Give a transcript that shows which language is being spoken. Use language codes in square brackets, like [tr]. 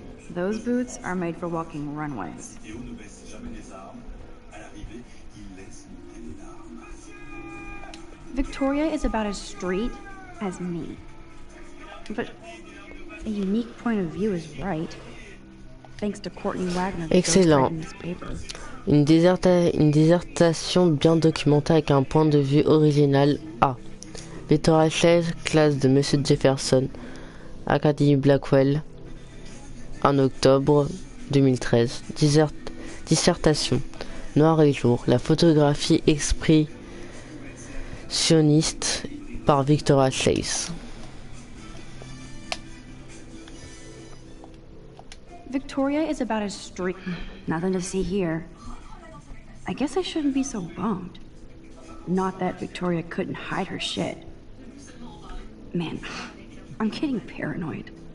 [en] Those boots are made for walking runways. Victoria is about as straight as me. But a unique point of view is right. Thanks to Courtney Wagner. Excellent. [fr] Une dissertation bien documentée avec un point de vue original. A. Victoria Chase, classe de Monsieur Jefferson, Académie Blackwell, 1 octobre 2013. Dissertation. Noir et jour. La photographie expressionniste par Victoria Chase. [en] Victoria is about as straight. Nothing to see here. I guess I shouldn't be so bummed. Not that Victoria couldn't hide her shit. Man, I'm getting paranoid.